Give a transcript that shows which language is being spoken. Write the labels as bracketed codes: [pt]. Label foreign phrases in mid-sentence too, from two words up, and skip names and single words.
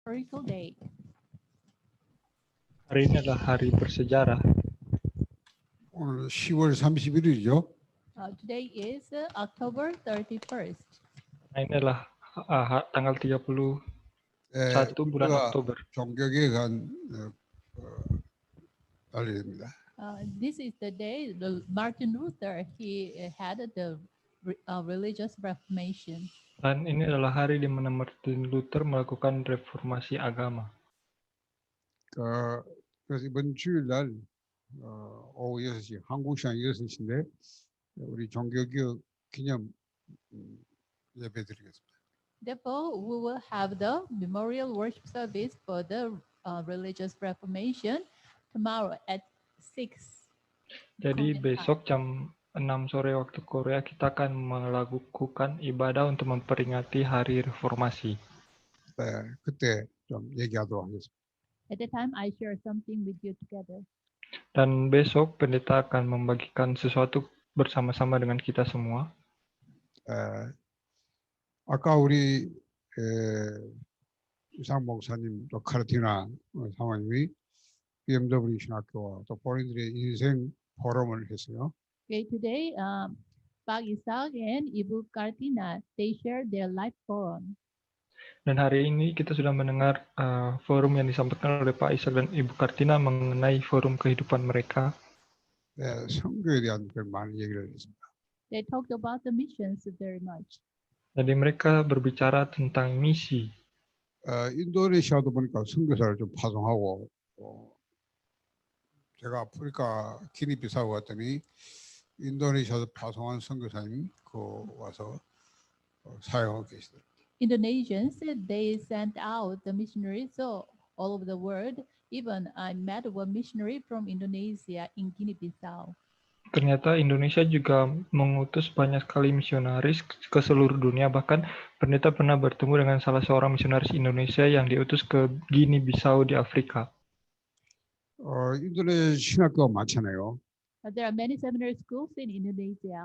[en] historical day. [id] Hari ini adalah hari bersejarah. [ko] 오늘 10월 31일이죠. [en] Today is October 31st. [id] Nah, ini adalah tanggal 31 bulan [ko] 우리가 [id] Oktober. [ko] 종교계에 간 날입니다. [en] This is the day Martin Luther had the religious reformation. [id] Dan ini adalah hari di mana Martin Luther melakukan reformasi agama. [ko] 그래서 이번 주일날 오후 6시 한국 시간 6시인데 우리 종교개혁 기념 예배 드리겠습니다. [en] Therefore, we will have the memorial worship service for the religious reformation tomorrow at 6. [id] Jadi Korean besok jam 6 sore waktu Korea kita akan melakukan ibadah untuk memperingati hari reformasi. [ko] 네, 그때 좀 얘기하도록 하겠습니다. [en] At the time, I share something with you together. [id] Dan besok pendeta akan membagikan sesuatu bersama-sama dengan kita semua. [ko] 아까 우리 이상 목사님 또 카르티나 사모님이 BMW 신학교와 또 본인들의 인생 포럼을 했어요. [en] Okay, today, Pak Isaac and Ibu Kartina, they shared their life forum. [id] Dan hari ini kita sudah mendengar forum yang disampaikan oleh Pak Ishak dan Ibu Kartina mengenai forum kehidupan mereka. [ko] 네, 선교에 대한 그 많은 얘기를 했습니다. [en] They talked about the missions very much. [id] Jadi mereka berbicara tentang misi. [ko] 인도네시아도 보니까 선교사를 좀 파송하고 제가 아프리카 기니비사우 갔더니 인도네시아에서 파송한 선교사님이 와서 사용하고 계시더라고요. [en] Indonesians, they sent out the missionaries all over the world. Even I met one missionary from Indonesia in Guinea-Bissau. [id] Ternyata Indonesia juga mengutus banyak sekali misionaris ke seluruh dunia. Bahkan pendeta pernah bertemu dengan salah seorang misionaris Indonesia yang diutus ke Guinea-Bissau di Afrika. [ko] 인도네시아 신학교가 많잖아요. [en] There are many seminary schools in Indonesia.